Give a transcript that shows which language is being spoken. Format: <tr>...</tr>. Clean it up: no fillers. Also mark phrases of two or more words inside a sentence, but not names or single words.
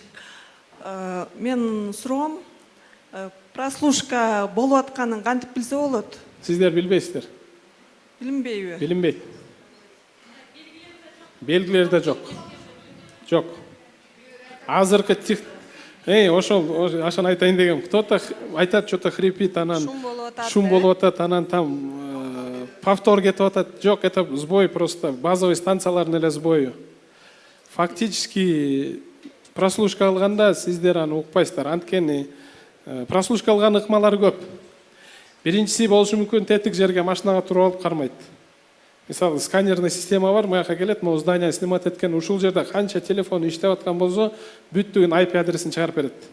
<ky>Менин суроом, прослушка болуп атканын кантип билсе болот? Сиздер билбейсиздер. Билинбейби? Билинбейт. Белгилерде жок. Жок. Азыркы ошол ашан айтайын дегем. Кто-то айтат,</ky> <ru>что-то хрипит,</ru> <ky>анан шум болуп атат, анан</ky> <ru>там повтор</ru> <ky>кетип атат. Жок,</ky> <ru>это сбой просто, базовый</ru> <ky>станциялардын эле</ky> <ru>сбою.</ru> <ky>Фактически прослушка алганда сиздер аны укпайсыздар. Анткени прослушка алган ыкмалары көп. Биринчиси болушу мүмкүн, тетик жерге машинага туруп алып кармайт. Мисалы, сканерный система бар, маяка келет,</ky> <ru>могу здание снимать</ru> <ky>эткен, ушул жерде канча телефон иштеп аткан болсо, бүттүгүн IP адресин чыгарып берет.</ky>